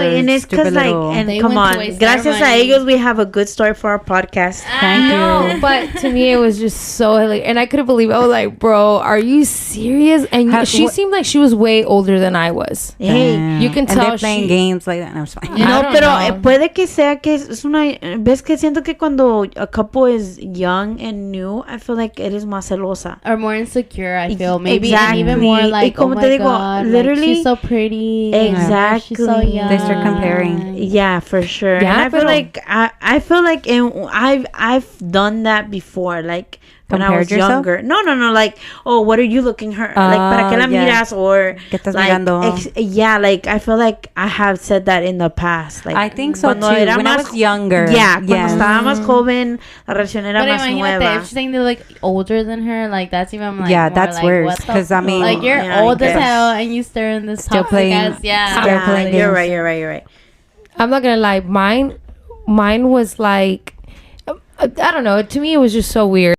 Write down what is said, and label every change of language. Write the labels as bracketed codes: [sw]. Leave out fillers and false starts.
[en] and it's because like, and come on, gracias a ellos, we have a good story for our podcast. Thank you. No, but to me it was just so hilarious, and I couldn't believe it. I was like, bro, are you serious? And she seemed like she was way older than I was. Hey, you can tell they're playing games like that. No, it's fine. [es] No, pero puede que sea que es una... Ves que siento que cuando a couple is young and new, I feel like it is más celosa. [en] Or more insecure, I feel. Maybe exactly. And even more like, oh my God, literally, like, she's so pretty. Exactly. She's so young. They start comparing. Yeah, for sure. Yeah, and I feel like I've done that before, like when I was younger. No, like, oh, what are you looking like, para qué la miras, or like, like I feel like I have said that in the past. Like, I think so too. When I was younger. [es] Yeah, cuando estaba más joven, la relación era más nueva. [en] If she's saying they're like older than her, like that's even like that's like, worse. Because I mean, like you're old as hell and you stir in this still playing. Still playing. You're right. I'm not gonna lie. Mine was like, I don't know. To me, it was just so weird.